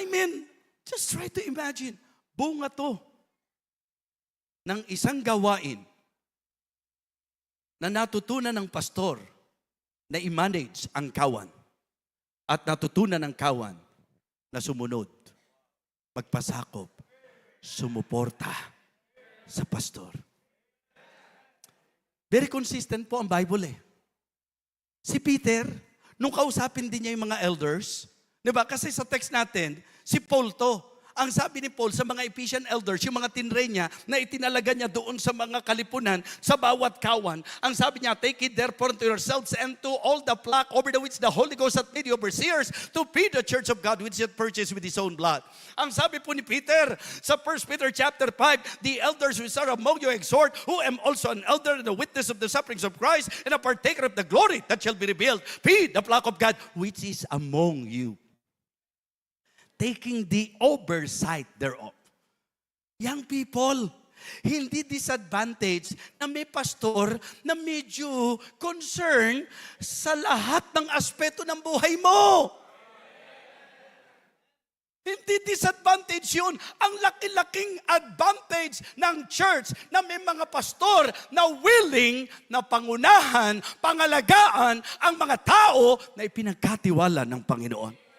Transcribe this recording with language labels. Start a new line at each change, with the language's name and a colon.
English: I mean, just try to imagine.
Filipino: Bunga to ng isang gawain na natutunan ng pastor na i-manage ang kawan at natutunan ng kawan na sumunod, magpasakop, sumuporta sa pastor. Very consistent po ang Bible eh. Si Peter, nung kausapin din niya yung mga elders, di ba? Kasi sa text natin, si Paul to. Ang sabi ni Paul sa mga Ephesian elders, yung mga tinre niya, na itinalaga niya doon sa mga kalipunan, sa bawat kawan. Ang sabi niya,
English: take it therefore unto yourselves and to all the flock over the which the Holy Ghost hath made you overseers to feed the church of God which he hath purchased with his own blood.
Filipino: Ang sabi po ni Peter sa
English: 1 Peter chapter 5, the elders which are among you exhort, who am also an elder and a witness of the sufferings of Christ and a partaker of the glory that shall be revealed. Feed the flock of God which is among you, taking the oversight thereof.
Filipino: Young people, hindi disadvantage na may pastor na medyo concern sa lahat ng aspeto ng buhay mo. Hindi disadvantage yun. Ang laki-laking advantage ng church na may mga pastor na willing na pangunahan, pangalagaan ang mga tao na ipinagkatiwala ng Panginoon.